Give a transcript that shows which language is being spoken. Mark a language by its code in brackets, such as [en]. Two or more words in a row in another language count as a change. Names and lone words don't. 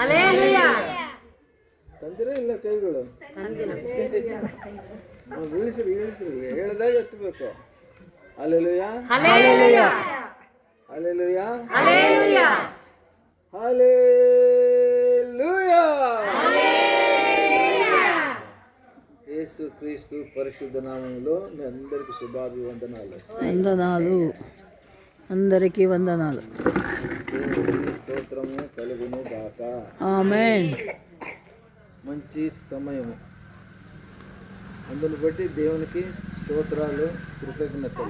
[kn] ತಂದಿರ ಇಲ್ಲ ಕೈಗಳು ಇಳಿಸ್ರಿ ಹೇಳ್ದಾಗ ಎತ್ತಬೇಕು. ಹಲ್ಲೆಲೂಯಾ. ಹಲ್ಲೆಲೂಯಾ. ಹಲ್ಲೆಲೂಯಾ. ಹಲ್ಲೆಲೂಯಾ. [te] యేసు క్రీస్తు పరిశుద్ధ నామములో మీ అందరికీ శుభాభివందనాలు. అందరికీ వందనాలు. దేవునికి స్తోత్రము కలుగును గాక. ఆమేన్. మంచి సమయము, అందును బట్టి దేవునికి స్తోత్రాలు, కృతజ్ఞతలు.